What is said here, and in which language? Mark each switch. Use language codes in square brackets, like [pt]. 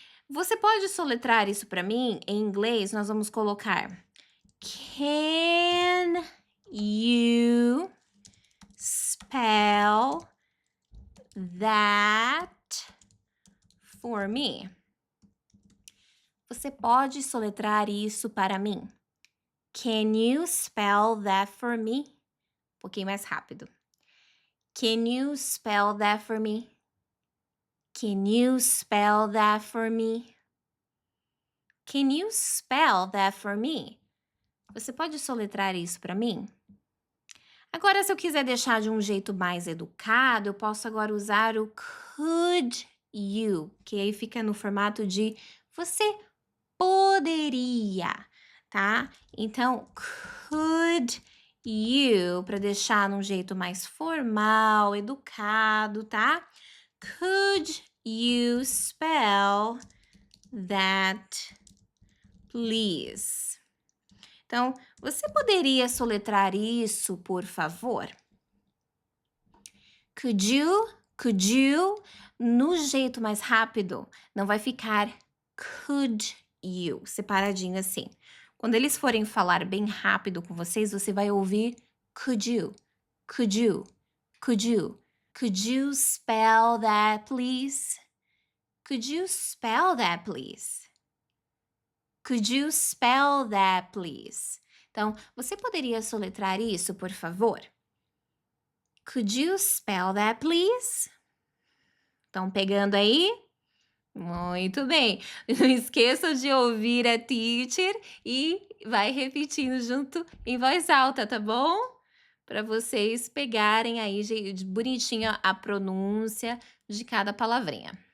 [pt] Você pode soletrar isso para mim? Em inglês, nós vamos colocar [en] Can you spell that for me? [pt] Você pode soletrar isso para mim? [en] Can you spell that for me? [pt] Um pouquinho mais rápido. [en] Can you spell that for me? Can you spell that for me? Can you spell that for me? [pt] Você pode soletrar isso para mim? Agora, se eu quiser deixar de um jeito mais educado, eu posso agora usar o could you, que aí fica no formato de você poderia, tá? Então, could you, para deixar num jeito mais formal, educado, tá? [en] Could you spell that, please? [pt] Então, você poderia soletrar isso, por favor? Could you, no jeito mais rápido, não vai ficar could you, separadinho assim. Quando eles forem falar bem rápido com vocês, você vai ouvir [en] could you, could you, could you. Could you spell that, please? Could you spell that, please? Could you spell that, please? [pt] Então, você poderia soletrar isso, por favor? [en] Could you spell that, please? [pt] Estão pegando aí? Muito bem. Não esqueçam de ouvir a teacher e vai repetindo junto em voz alta, tá bom? para vocês pegarem aí bonitinho a pronúncia de cada palavrinha.